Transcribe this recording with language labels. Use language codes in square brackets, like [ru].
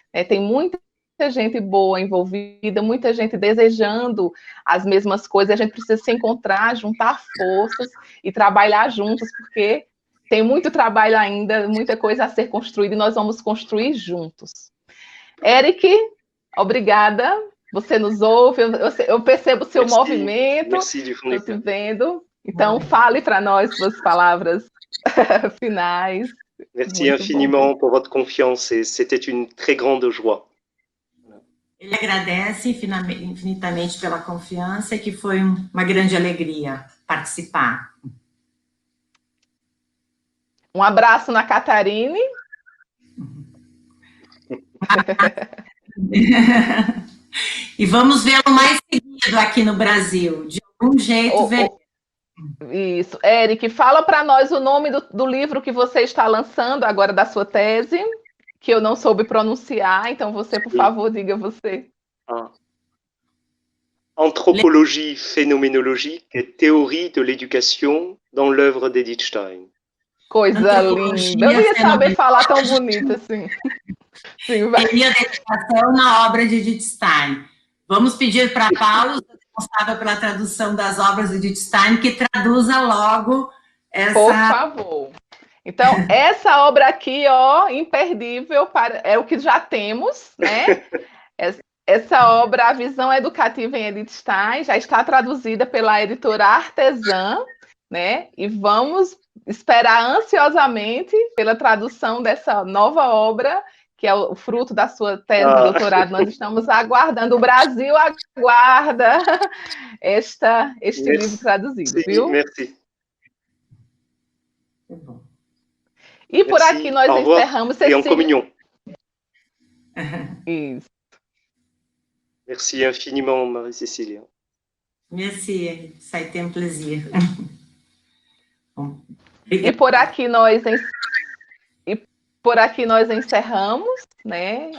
[pt] Tem muita gente boa envolvida, muita gente desejando as mesmas coisas. A gente precisa se encontrar, juntar forças e trabalhar juntos, porque tem muito trabalho ainda, muita coisa a ser construída e nós vamos construir juntos. Eric, obrigada. Você nos ouve, eu percebo o seu movimento. Estou te vendo. Então, fale para nós suas palavras finais. [fr] Merci infiniment pour votre confiance et c'était une très grande joie. [pt] Ele agradece infinitamente pela confiança e que foi uma grande alegria participar. Um abraço na Catarine. E vamos vê-lo mais seguido aqui no Brasil, de algum jeito. Isso. Eric, fala para nós o nome do livro que você está lançando agora, da sua tese, que eu não soube pronunciar, então você, por favor, diga você. [fr] Anthropologie phénoménologique et théorie de l'éducation dans l'œuvre d'Edith Stein. [pt] Coisa linda. Eu não ia saber falar tão bonito assim. Sim, teoria da educação na obra de Edith Stein. Vamos pedir para Paulo, responsável pela tradução das obras de Edith Stein, que traduza logo essa... Por favor. Então, essa obra aqui, ó, imperdível, é o que já temos, né? Essa obra, A Visão Educativa em Edith Stein, já está traduzida pela editora Artesã, né? E vamos esperar ansiosamente pela tradução dessa nova obra, que é o fruto da sua tese de doutorado. Nós estamos aguardando, o Brasil aguarda este livro traduzido, viu? [fr] Merci. [pt] E por aqui nós encerramos... [fr] Et en communion. [pt] Isso. [fr] Merci infiniment, Marie-Cécile. Merci, ça a été un plaisir. [pt] E por aqui nós encerramos, né?